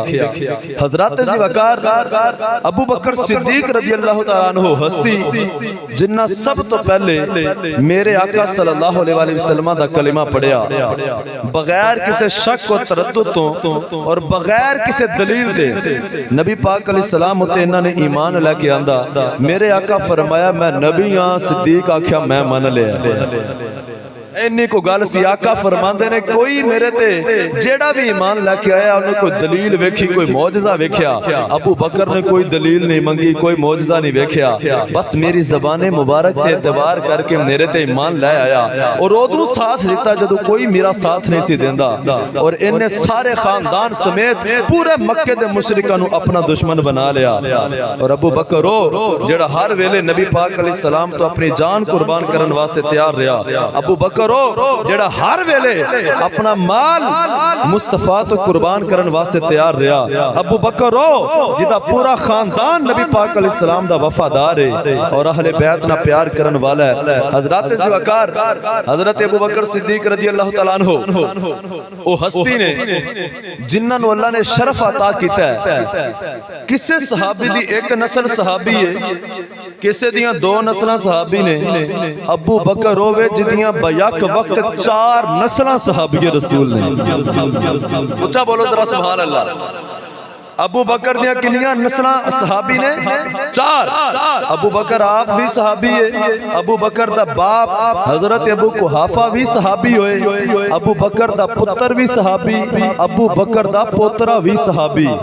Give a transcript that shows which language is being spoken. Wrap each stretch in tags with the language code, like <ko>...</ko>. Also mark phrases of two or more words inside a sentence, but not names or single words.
<pa>حضرات وقار، ابو بکر صدیق</pa> <ar>رضی اللہ تعالیٰ عنہ</ar> <pa>ہستی جنہ سب تو پہلے میرے آقا</pa> <ar>صلی اللہ علیہ وآلہ وسلم</ar> <pa>دا کلمہ پڑھیا، بغیر کسے شک و تردد تو اور بغیر کسے دلیل دے نبی پاک</pa> <ar>علیہ السلام</ar> <pa>ہوتے انہوں نے ایمان لے کے آندہ، میرے آقا فرمایا میں نبی ہاں، صدیق آکھیا میں من لیا۔ ਇੰਨੀ ਕੋ ਗੱਲ ਸੀ ਆਕਾ ਫਰਮਾਉਂਦੇ ਨੇ ਕੋਈ ਮੇਰੇ ਤੇ ਜਿਹੜਾ ਵੀ ਈਮਾਨ ਲੈ ਕੇ ਆਇਆ ਉਹਨੇ ਕੋਈ ਦਲੀਲ ਵੇਖੀ ਕੋਈ ਮੌਜਜ਼ਾ ਵੇਖਿਆ ਅਬੂ ਬਕਰ ਨੇ ਕੋਈ ਦਲੀਲ ਨਹੀਂ ਮੰਗੀ ਕੋਈ ਮੌਜਜ਼ਾ ਨਹੀਂ ਵੇਖਿਆ ਬਸ ਮੇਰੀ ਜ਼ਬਾਨ ਮੁਬਾਰਕ ਕੇ ਏਤਬਾਰ ਕਰਕੇ ਮੇਰੇ ਤੇ ਈਮਾਨ ਲੈ ਆਇਆ ਔਰ ਉਧਰੋਂ ਸਾਥ ਦਿੱਤਾ ਜਦੋਂ ਕੋਈ ਮੇਰਾ ਸਾਥ ਨਹੀਂ ਸੀ ਦੇਂਦਾ ਔਰ ਇਨ੍ਹੇਂ ਸਾਰੇ ਖ਼ਾਨਦਾਨ ਸਮੇਤ ਪੂਰੇ ਮੱਕੇ ਦੇ ਮੁਸ਼ਰਿਕਾਂ ਨੂੰ ਅਪਣਾ ਦੁਸ਼ਮਣ ਬਣਾ ਲਿਆ ਔਰ ਅਬੂ ਬਕਰ ਜਿਹੜਾ ਹਰ ਵੇਲੇ ਨਬੀ ਪਾਕ</pa> <ar>عليه السلام</ar> <pa>ਤੋਂ ਅਪਣੀ ਜਾਨ ਕੁਰਬਾਨ ਕਰਨ ਵਾਸਤੇ ਤਿਆਰ ਰਿਹਾ ਅਬੂ ਬਕਰ ਜਿਹੜਾ ਹਰ ਵੇਲੇ ਅਪਣਾ ਮਾਲ ਮੁਸਤਫ਼ਾ ਤੋਂ ਕੁਰਬਾਨ ਕਰਨ ਵਾਸਤੇ ਤਿਆਰ ਰਿਹਾ ਅਬੂ ਬਕਰ ਜਿਹਦਾ ਪੂਰਾ ਖ਼ਾਨਦਾਨ ਨਬੀ ਪਾਕ</pa> <ar>عليه السلام</ar> <pa>ਦਾ ਵਫ਼ਾਦਾਰ ਹੈ ਔਰ ਅਹਿਲੇ ਬੈਤ ਨਾ ਪਿਆਰ ਕਰਨ ਵਾਲਾ ਹੈ ਹਜ਼ਰਤ ਜ਼ਿਵਾਕਾਰ ਹਜ਼ਰਤ ਅਬੂ ਬਕਰ ਸਿੱਦੀਕ</pa> <ar>رضي الله تعالى عنه</ar> <pa>ਓ ਹਸਤੀ ਨੇ ਜਿਨ੍ਹਾਂ ਨੂੰ ਅੱਲਾਹ ਨੇ ਸ਼ਰਫ਼ ਅਤਾ ਕੀਤਾ ਹੈ ਕਿਸੇ ਸਹਾਬੀ ਦੀ ਇੱਕ ਨਸਲ ਸਹਾਬੀ ਹੈ ਕਿਸੇ ਦੀਆਂ ਦੋ ਨਸਲਾਂ ਸਹਾਬੀ ਨੇ ਅਬੂ ਬਕਰ ਹੋਵੇ ਜਿਹਦੀਆਂ ਬਯਕ ਵਕਤ ਚਾਰ ਨਸਲਾਂ ਸਹਾਬੀ ਰਸੂਲ ਨੇ ਉੱਚਾ ਬੋਲੋ ਜ਼ਰਾ</pa> <ar>سبحان الله</ar> <pa>ਅਬੂ ਬਕਰ ਦੀਆਂ ਕਿੰਨੀਆਂ ਨਸਲਾਂ ਸਹਾਬੀ ਨੇ ਚਾਰ ਅਬੂ ਬਕਰ ਆਪ ਭੀ ਸਹਾਬੀ ਹੈ ਅਬੂ ਬਕਰ ਦਾ ਬਾਪ ਹਜ਼ਰਤ ਅਬੂ ਕੁਹਾਫ਼ਾ ਭੀ ਸਹਾਬੀ ਹੋਏ ਅਬੂ ਬਕਰ ਦਾ ਪੁੱਤਰ ਭੀ ਸਹਾਬੀ ਅਬੂ ਬਕਰ ਦਾ ਪੋਤਰਾ ਭੀ ਸਹਾਬੀ</pa>